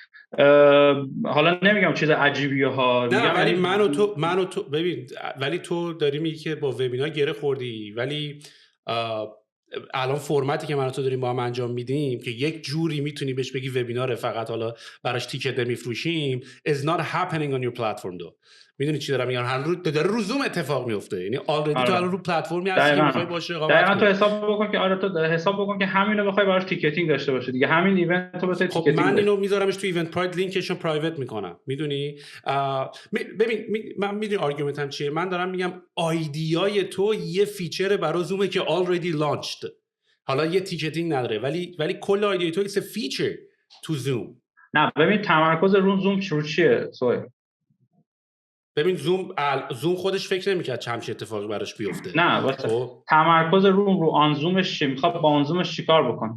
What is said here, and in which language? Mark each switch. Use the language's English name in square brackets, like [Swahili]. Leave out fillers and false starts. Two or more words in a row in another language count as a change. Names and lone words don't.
[Persian] حالا نمیگم چیز عجیبیه ها، نه ولی من و تو ببین، ولی تو داری میگی که با وبینار گره خوردی، ولی الان فرمتی که من و تو داریم با هم انجام میدیم که یک جوری میتونی بهش بگی وبیناره، فقط حالا براش تیکت نمیفروشیم [English] is not happening on your platform [Persian] دو. میدونی چی دارم میگم؟ هر روز داره رو زوم اتفاق میفته، یعنی آلردی تو الان رو پلتفرمی هستی که میخوای باشه رقابت کنی. تو حساب بکن که تو حساب بکن که همینو بخوای براش تیکتینگ داشته باشه دیگه، همین ایونت رو بتونی تیکتینگ. خب من اینو میذارمش تو ایونت پراید، لینکشو پرایوت میکنم، میدونی؟ ببین من میدونی آرگومنتم چیه؟ من دارم میگم آیدیای تو یه فیچر برای زومه که [English] already launched، [Persian] حالا یه تیکتینگ نداره، ولی کل آیدیای تو [English] it's feature [Persian] تو زوم. نه ببین تمرکز رو زوم چیه سوال؟ ببین زوم خودش فکر نمی‌کرد چه اتفاقی براش بیفته. نه واسه تمرکز رو آن زومش چی میخواد، با آن زومش چیکار بکنه؟